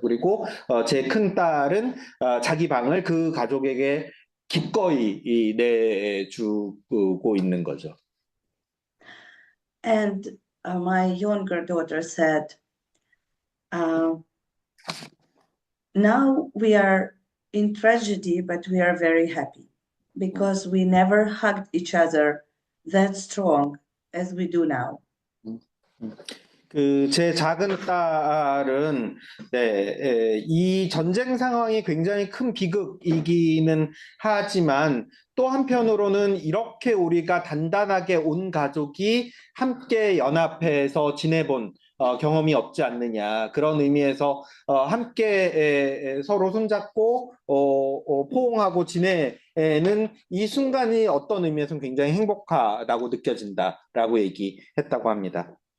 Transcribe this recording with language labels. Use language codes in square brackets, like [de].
[ko] 그리고 제 큰딸은 자기 방을 그 가족에게 기꺼이 내주고 있는 거죠. [en] And my younger daughter said, now we are in tragedy, but we are very happy because we never hugged each other that strong as we do now. [ko] 제 작은 딸은 이 전쟁 상황이 굉장히 큰 비극이기는 하지만 또 한편으로는 이렇게 우리가 단단하게 온 가족이 함께 연합해서 지내본 경험이 없지 않느냐 그런 의미에서 함께 서로 손잡고 포옹하고 지내는 이 순간이 어떤 의미에서는 굉장히 행복하다고 느껴진다라고 얘기했다고 합니다.